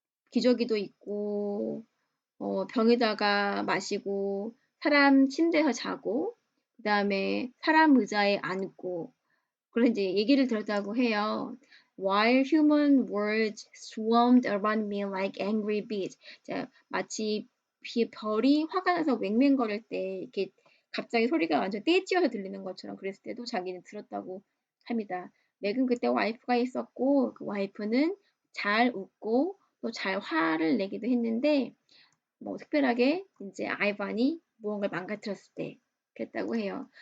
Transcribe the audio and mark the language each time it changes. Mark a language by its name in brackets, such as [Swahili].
[Korean] 기저귀도 있고, 병에다가 마시고, 사람 침대에서 자고, 그 다음에 사람 의자에 앉고, 그런 이제 얘기를 들었다고 해요. [English] While human words swarmed around me like angry bees. [Korean] 자, 마치 별이 화가 나서 맹맹거릴 때 이렇게 갑자기 소리가 완전 떼지어서 들리는 것처럼 그랬을 때도 자기는 들었다고 합니다. 맥은 그때 와이프가 있었고, 그 와이프는 잘 웃고 또 잘 화를 내기도 했는데, 특별하게 이제 아이반이 무언가를 망가뜨렸을 때 그랬다고 해요.